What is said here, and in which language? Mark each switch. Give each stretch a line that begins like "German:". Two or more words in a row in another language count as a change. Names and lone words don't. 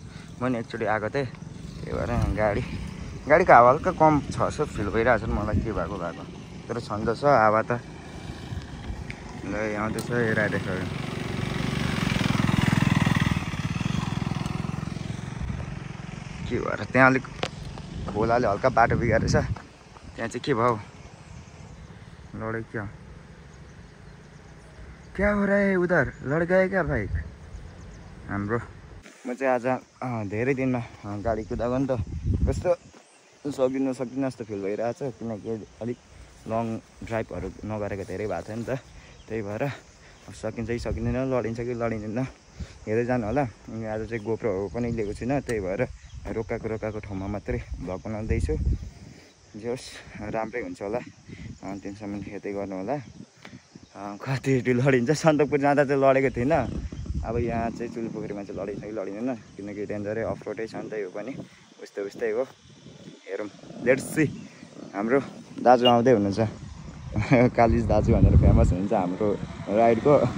Nepali: म नि एकचोटि आएको थिएँ, त्यही भएर गाडीको हावा हल्का कम छ जस्तो फिल भइरहेको छ मलाई, के भएको तर छन्द छ हावा त। ल आउँदैछ हेराइरहेछ के भएर। त्यहाँ अलिक खोलाले हल्का बाटो बिगारेछ, त्यहाँ चाहिँ के भयो
Hindi: लड़े क्या हो रहा है उधर, लड़ गए क्या
Nepali: बाइक हाम्रो। म चाहिँ आज धेरै दिनमा गाडी कुदाएको नि त, कस्तो सकिन्न जस्तो फिल भइरहेछ किनकि अलिक लङ ड्राइभहरू नगरेको धेरै भएको थियो नि त त्यही भएर सकिन्छ कि सकिँदैन लडिन्छ कि लडिँदैन हेर्दै जानु होला अनि आज चाहिँ गोप्रोहरू पनि लिएको छुइनँ त्यही भएर रोकाएको ठाउँमा मात्रै भ्लग बनाउँदैछु जे होस् राम्रै हुन्छ होला तिनसम्म हेर्दै गर्नु होला कति लडिन्छ सन्दकपुर जाँदा चाहिँ लडेको थिइनँ अब यहाँ चाहिँ चुल्पोखरीमा चाहिँ लडिन्छ कि लडिँदैन किनकि डेन्जरै अफ रोडै छ नि त यो पनि उस्तै हो हेरौँ
English: let's see
Nepali: हाम्रो दाजु आउँदै हुनुहुन्छ कालिज दाजु भनेर फेमस हुन्छ हाम्रो राइडको